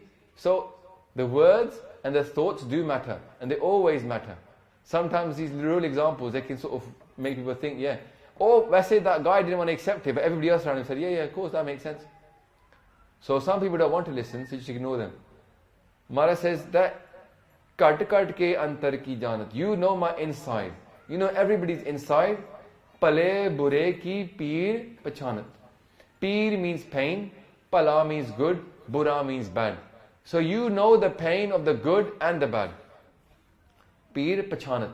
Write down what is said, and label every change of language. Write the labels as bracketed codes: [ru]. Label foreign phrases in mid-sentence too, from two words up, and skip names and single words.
[en] So the words and the thoughts do matter, and they always matter. Sometimes these real examples, they can sort of make people think, yeah. Or let's say that guy didn't want to accept it, but everybody else around him said, yeah, of course, that makes sense. So some people don't want to listen, so you just ignore them. Mara says that, [pa] ਕਟ ਕਟ ਕੇ ਅੰਤਰ ਕੀ ਜਾਨਤ. [en] You know my inside. You know everybody's inside. [pa] ਪਲੇ ਬੁਰੇ ਕੀ ਪੀਰ ਪਛਾਨਤ. [en] Peer means pain. Pala means good. Bura means bad. So you know the pain of the good and the bad. [pa] ਪੀਰ ਪਛਾਨਤ.